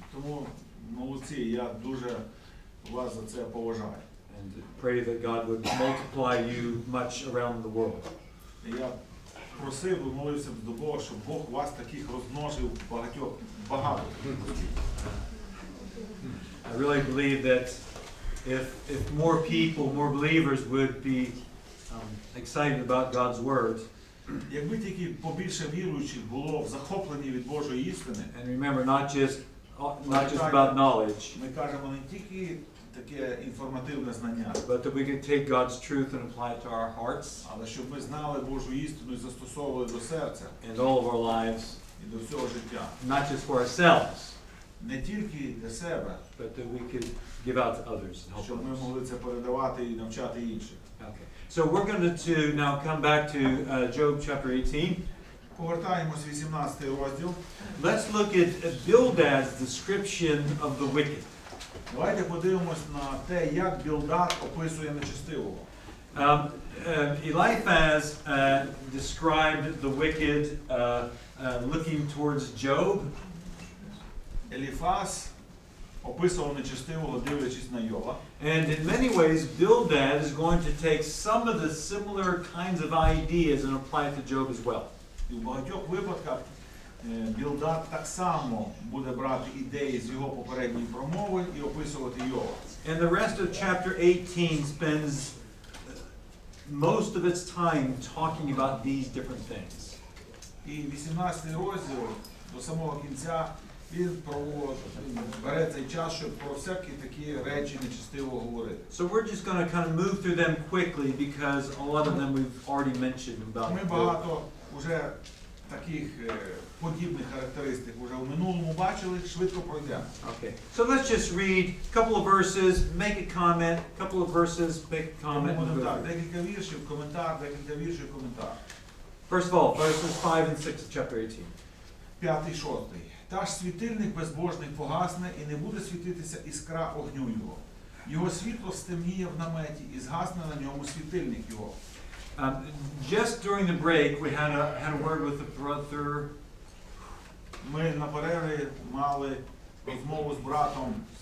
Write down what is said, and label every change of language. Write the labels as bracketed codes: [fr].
[uk] Тому молодці, я дуже вас за це поважаю. [en] And pray that God would multiply you much around the world. [uk] Я просив і молився б до Бога, щоб Бог вас таких розмножив багато. [en] I really believe that if more people, more believers would be excited about God's word. [uk] Якби тільки побільше віруючих було захоплені від Божої істини. [en] And remember, not just about knowledge. [uk] Ми кажемо не тільки таке інформативне знання, [en] but that we could take God's truth and apply it to our hearts. [uk] Але щоб ми знали Божу істину і застосовували до серця. [en] And all of our lives. [uk] І до всього життя. [en] Not just for ourselves. [uk] Не тільки для себе. [en] But that we could give out to others. [uk] Щоб ми могли це передавати і навчати інших. [en] Okay. So we're going to now come back to Job chapter 18. [uk] Повертаємось 18 розділ. [en] Let's look at Bildad's description of the wicked. [uk] Давайте подивимось на те, як Білдад описує нечестивого. [en] Eliphaz described the wicked looking towards Job. [uk] Еліфаз описував нечестивого, дивлячись на Йова. [en] And in many ways, Bildad is going to take some of the similar kinds of ideas and apply it to Job as well. [uk] І в багатьох випадках Білдад так само буде брати ідеї з його попередньої промови і описувати Йова. [en] And the rest of chapter 18 spends most of its time talking about these different things. [uk] І 18 розділ до самого кінця він бере цей час, щоб про всякі такі речі нечестиво говорити. [en] So we're just going to kind of move through them quickly because a lot of them we've already mentioned about. [uk] Ми багато вже таких подібних характеристик вже в минулому бачили, швидко пройдемо. [en] Okay. So let's just read a couple of verses, make a comment, a couple of verses, make a comment. [uk] Так, декілька віршів, коментар, декілька віршів, коментар. [en] First of all, verses 5 and 6 of chapter 18. [uk] 5-6. Та ж світильник безбожний погасне, і не буде світитися іскра огню його. Його світло стемніє в наметі, і згасне на ньому світильник його. [en] Just during the break, we had a word with the brother. [uk] Ми на перерві мали розмову з братом.